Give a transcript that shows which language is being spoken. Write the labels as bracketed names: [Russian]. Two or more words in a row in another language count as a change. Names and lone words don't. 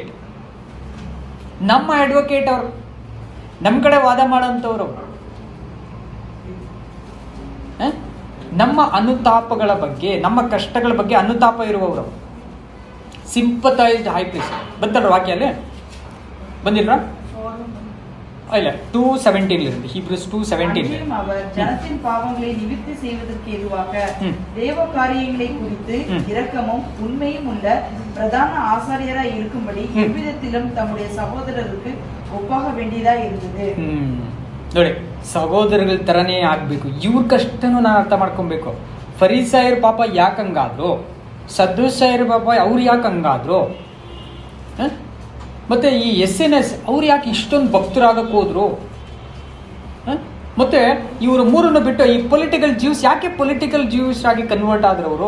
[Kannada] ನಮ್ಮ ಅಡ್ವೊಕೇಟ್ ಅವರು, ನಮ್ಮ ಕಡೆ ವಾದ ಮಾಡೋಂಥವ್ರು, ನಮ್ಮ ಅನುತಾಪಗಳ ಬಗ್ಗೆ, ನಮ್ಮ ಕಷ್ಟಗಳ ಬಗ್ಗೆ ಅನುತಾಪ ಇರುವವರು, [English] sympathised high priest. [Kannada] ಬಂತಲ್ರ ವಾಕ್ಯ ಅಲ್ಲಿ ಬಂದಿಲ್ರ? [Tamil] இல்ல 2:17 இருந்து Hebrews 2:17 அவர் ஜனத்தின் பாவங்களை நிவிர்த்தி செய்வதற்கு ஏதுவாக தேவ காரியங்களை குறித்து இரக்கமும் உண்மையும் உள்ள பிரதான ஆசாரியராய் இருக்கும்படி எவ்விதத்திலும் தம்முடைய சகோதரருக்கு ಒಪ್ಪಾಗ வேண்டியதா இருந்தது. [Kannada] ನೋಡಿ, ಸಹೋದರಗಳ ತರನೇ ಆಗ್ಬೇಕು. ಇವ್ರ ಕಷ್ಟನೂ ನಾನು ಅರ್ಥ ಮಾಡ್ಕೊಬೇಕು. ಫರಿಸಾಯರ ಪಾಪ ಯಾಕಂಗಾದ್ರು, ಸದ್ದುಸಾಯರ ಪಾಪ ಅವ್ರು ಯಾಕಂಗಾದ್ರು, ಮತ್ತೆ ಈ SNS ಅವ್ರು ಯಾಕೆ ಇಷ್ಟೊಂದು ಭಕ್ತರಾಗಕ್ಕೆ ಹೋದ್ರು, ಮತ್ತೆ ಇವರು ಮೂರನ್ನು ಬಿಟ್ಟು ಈ [English] political Jews [Kannada] ಯಾಕೆ [English] political Jews [Kannada] ಆಗಿ ಕನ್ವರ್ಟ್ ಆದ್ರು ಅವರು.